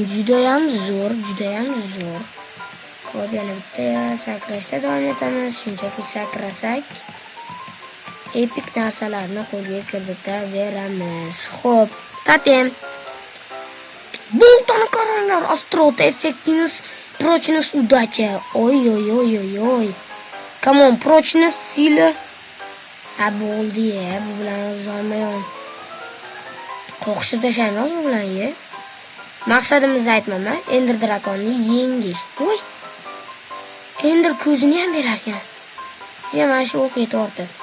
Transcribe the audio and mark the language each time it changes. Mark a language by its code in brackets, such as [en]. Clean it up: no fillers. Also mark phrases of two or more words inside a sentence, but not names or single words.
[uz] Judayam zo'r, judayam zo'r. Hop, yana bitta sakrashda davom etamiz. Shunchaki sakrasak epik narsalarni qo'lga kiritaveramiz. Hop, totem. Boltani qaranglar, Astrota effektimiz, [ru] прочность удача. Ой. [en] Come on, [ru] прочность сила. [uz] Bo'ldi ya, bu bilan o'zolmayman. Qo'qishib tashlaymiz bu bilan ya. Maqsadimizni aytmayman, Ender drakonni yengish. Voy. Ender ko'zini ham berar ekan. Bizga mana shu o'q yetordi.